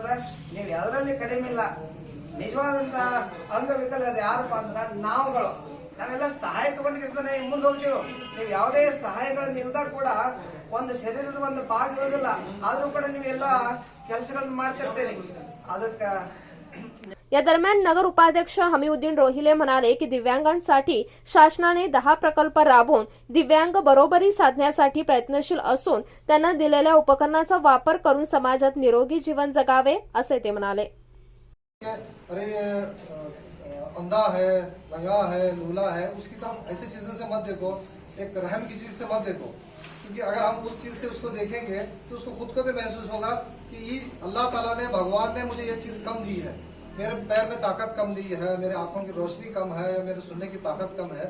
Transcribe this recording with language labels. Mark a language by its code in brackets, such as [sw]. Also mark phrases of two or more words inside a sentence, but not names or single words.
[kn] ನೀವು ಅದರಲ್ಲಿ ಕಡಿಮೆ ಇಲ್ಲ. ನಿಜವಾದಂತ ಅಂಗವಿಕಲರು ಯಾರಪ್ಪ ಅಂದ್ರ ನಾವುಗಳು. ನಾವೆಲ್ಲ ಸಹಾಯ ತಗೊಂಡಿರ್ತಾನೆ ಮುಂದೆ ಹೋಗ್ತೀವಿ. ನೀವು ಯಾವುದೇ ಸಹಾಯಗಳನ್ನು ಇಲ್ದಾಗ ಕೂಡ ಒಂದು ಶರೀರದ ಒಂದು ಭಾಗ ಇರೋದಿಲ್ಲ, ಆದ್ರೂ ಕೂಡ ನೀವೆಲ್ಲ ಕೆಲಸಗಳನ್ನ ಮಾಡ್ತಿರ್ತೀರಿ. ಅದಕ್ಕೆ [mr] या दरम्यान नगर उपाध्यक्ष हमीउद्दीन रोहिले म्हणाले की दिव्यांगांसाठी शासनाने 10 प्रकल्प राबवून दिव्यांग बरोबरी साधण्यासाठी प्रयत्नशील असून त्यांना दिलेल्या उपकरणाचा वापर करून समाजात निरोगी जीवन जगावे असे ते म्हणाले. [hi] अंधा है, लंगड़ा है, लूला है, उसकी तरफ ऐसी चीज़ों से मत देखो, एक रहम की चीज़ से मत देखो, क्योंकि अगर हम उस चीज़ से उसको देखेंगे तो उसको खुद को भी महसूस होगा कि अल्लाह ताला ने, भगवान ने मुझे ये चीज़ कम दी है, मेरे पैर में ताकत कम दी है, मेरे आंखों की रोशनी कम है, मेरे सुनने की ताकत कम है।